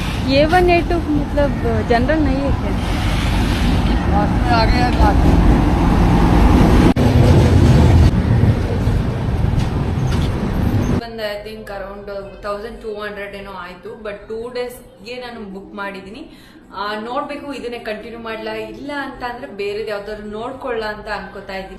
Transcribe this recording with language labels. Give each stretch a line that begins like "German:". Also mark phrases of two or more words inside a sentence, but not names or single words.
Hindi: A1 A2 मतलब जनरल नहीं है क्या? आ गया
Kannada: ಬಂದು
English: I think around
Kannada: 1200 ಏನೋ ಆಯಿತು. ಬಟ್ 2 ಡೇಸ್ಗೆ ನಾನು ಬುಕ್ ಮಾಡಿದ್ದೀನಿ. ನೋಡ್ಬೇಕು ಇದನ್ನೇ ಕಂಟಿನ್ಯೂ ಮಾಡ್ಲಾ ಇಲ್ಲ ಅಂತ ಅಂದ್ರೆ ಬೇರೆ ಯಾವ್ದಾದ್ರು ನೋಡ್ಕೊಳ್ಳ ಅಂತ ಅನ್ಕೋತಾ ಇದ್ದೀನಿ.